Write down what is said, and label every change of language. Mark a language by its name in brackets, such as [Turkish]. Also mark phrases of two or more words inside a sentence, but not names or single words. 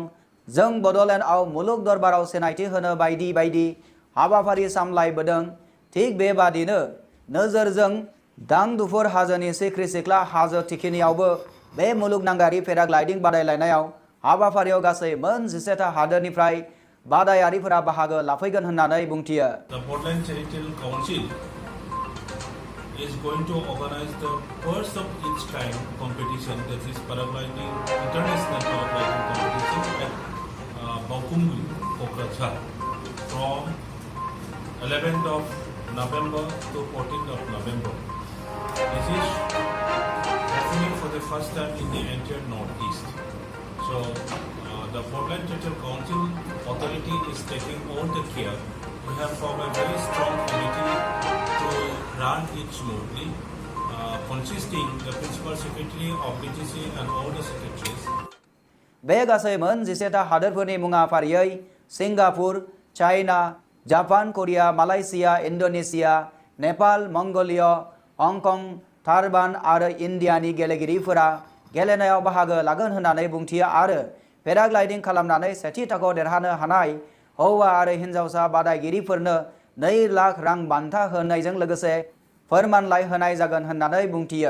[Bodo] जों बड'लेण्डआव मुलुग दरबाराव सिनायथि होनो बायदि बायदि हाबाफारि सामलायबोदों। थिग बेबादिनो नोजोरजों दांदुफुर हाजोनि सिख्रि सिख्ला हाजो थिखिनियावबो बे मुलुगनाङारि पेराग्लाइडिं बादायलायनायाव हाबाफारियाव गासै मोन 17 हादोरनिफ्राय बादायारिफोरा बाहागो लाफैगोन होननानै बुंथियो। [English] The Bodoland Territorial Council is going to organize the first of its kind competition, that is paragliding, international paragliding competition at Bakumri, Kokrajhar from 11th of November to 14th of November. This is happening for the first time in the entire Northeast. So the Bodoland Territorial Council authority is taking all the care. We have formed a very strong committee to run it smoothly, consisting the principal secretary of BTC and all the secretaries. [Bodo] बे गासै मोन 17 हादोरफोरनि मुङा फारियै सिंगापुर, चाइना, जापान, कोरिया, मालयेशिया, इन्डोनेशिया, नेपाल, मंगोलिया, हंकं, थाइवान आरो इन्डियानि गेलेगिरिफोरा गेलेनायाव बाहागो लागोन होननानै बुंथियो आरो पेराग्लाइडिं खालामनानै सेथि थाखोआव देरहानो हानाय हौवा आरो हिन्जावसा बादायगिरिफोरनो 2 लाख रां बान्था होनायजों लोगोसे फोरमानलाइ होनाय जागोन होननानै बुंथियो।